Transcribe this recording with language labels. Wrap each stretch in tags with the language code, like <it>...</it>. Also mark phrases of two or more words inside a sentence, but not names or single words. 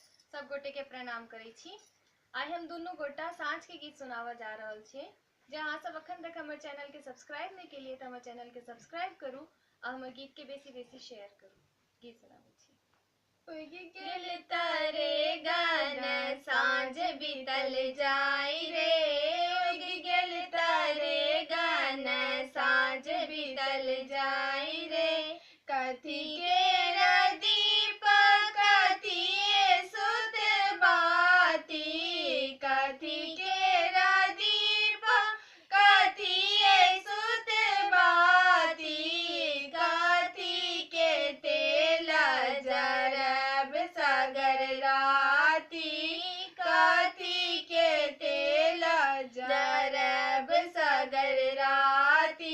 <mai>सब गोटे के प्रणाम करै छी। आई हम दुनू गोटा साँझ के गीत सुनावा जा रहल छी। जे अहाँ सब अखन तक हमर चैनल के सब्सक्राइब नहीं केलिए तो हमर चैनल के सब्सक्राइब करू और हमर गीत के बेसी बेसी शेयर करू। गीत सुनाबै छी। उगि गेल तारे गान साँझ बीतल जाई रे, उगि गेल तारे गान साँझ बीतल जाई रे। कथी के दीप कथी सुत बाती, कथी के दीप कथी सुत बाती, कथी के तेल जरब सगर राती, कथी के तेल जरब सगर राती।</mai>